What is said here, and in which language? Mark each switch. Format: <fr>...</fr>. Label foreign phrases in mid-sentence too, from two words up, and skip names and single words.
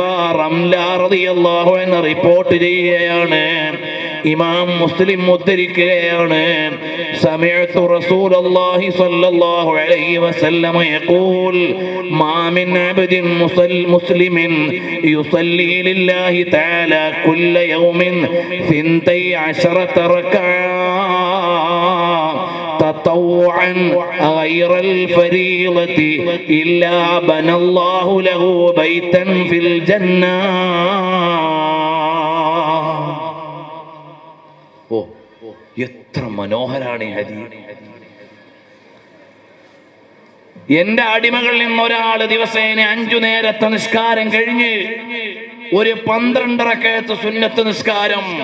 <ar>റംല رضي الله عنها</ar> <ml>റിപ്പോർട്ട് ചെയ്യുകയാണ്, ഇമാം മുസ്ലിം ഉദ്ധരിക്കുകയാണ്,</ml> <ar>سمعت رسول الله صلى الله عليه وسلم يقول ما من عبد مسلم يصلي لله تعالى كل يوم 12 ركعة تطوعا غير الفريضة إلا بنى الله له بيتا في الجنة.</ar> <ml>ഓ, എത്ര മനോഹരാണ് ഈ ഹദീസ്. എന്റെ അടിമകളിൽ നിന്ന് ഒരാൾ ദിവസേന 5 നേരത്തെ നിസ്കാരം കഴിഞ്ഞ് ഒരു 12 റക്അത്ത് സുന്നത്ത് നിസ്കാരം</ml>